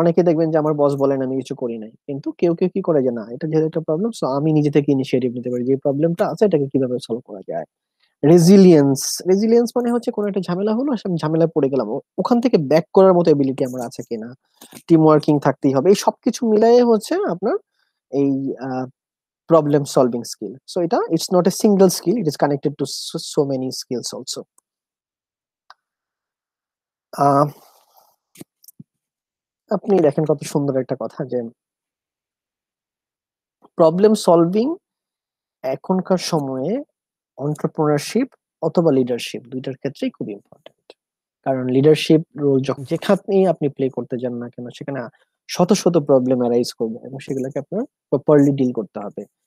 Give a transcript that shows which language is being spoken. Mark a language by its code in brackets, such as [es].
[bn] অনেকে দেখবেন যে আমার বস বলেন আমি কিছু করি নাই, কিন্তু কেউ কেউ কি করে যে না, এটা যেহেতু একটা প্রবলেম, সো আমি নিজে থেকে ইনিশিয়েটিভ নিতে পারি, যে প্রবলেমটা আছে এটাকে কিভাবে সলভ করা যায়। রেজিলিয়েন্স, রেজিলিয়েন্স মানে হচ্ছে কোনো একটা ঝামেলা হলো, আমি ঝামেলায় পড়ে গেলাম, ওখান থেকে ব্যাক করার মতো এবিলিটি আমার আছে কিনা, টিম ওয়ার্কিং থাকতেই হবে। এই সবকিছু মিলাই হচ্ছে আপনার এই [en] problem solving skill. So it's not a single skill, it is connected to so many skills also. [bn] আপনি দেখেন কত সুন্দর একটা কথা যে প্রবলেম সলভিং এখনকার সময়ে এন্টারপ্রেনারশিপ অথবা লিডারশিপ দুইটার ক্ষেত্রেই খুব ইম্পর্টেন্ট। কারণ লিডারশিপ রোল যখন যেখানেই আপনি প্লে করতে যান না কেন সেখানে শত শত প্রবলেম অ্যারাইজ করবে এবং সেগুলোকে আপনার প্রপারলি ডিল করতে হবে।